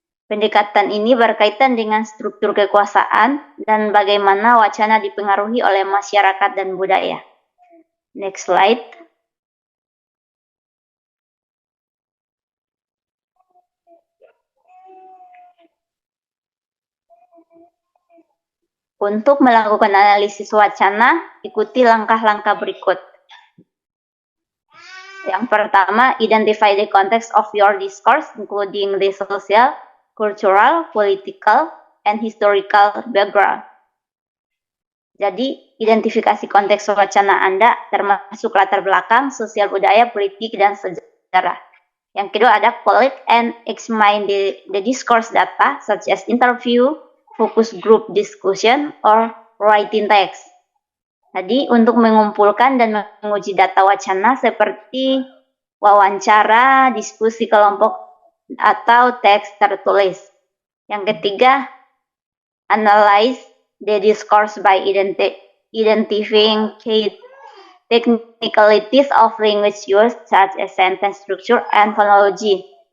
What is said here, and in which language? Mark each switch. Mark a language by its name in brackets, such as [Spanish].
[Indonesian] Pendekatan ini berkaitan dengan struktur kekuasaan dan bagaimana wacana dipengaruhi oleh masyarakat dan budaya. [English] Next slide. [Indonesian] Untuk melakukan analisis wacana, ikuti langkah-langkah berikut. Yang pertama, [English] identify the context of your discourse, including the social, cultural, political, and historical background. [Indonesian] Jadi, identifikasi konteks wacana Anda, termasuk latar belakang, sosial budaya, politik, dan sejarah. Yang kedua ada [English] collect and examine the discourse data, such as interview, focus group discussion, or writing text. [Indonesian] Jadi, untuk mengumpulkan dan menguji data wacana seperti wawancara, diskusi kelompok, atau teks tertulis. Yang ketiga, [English] analyze the discourse by identifying technicalities of language use, such as sentence structure and phonology.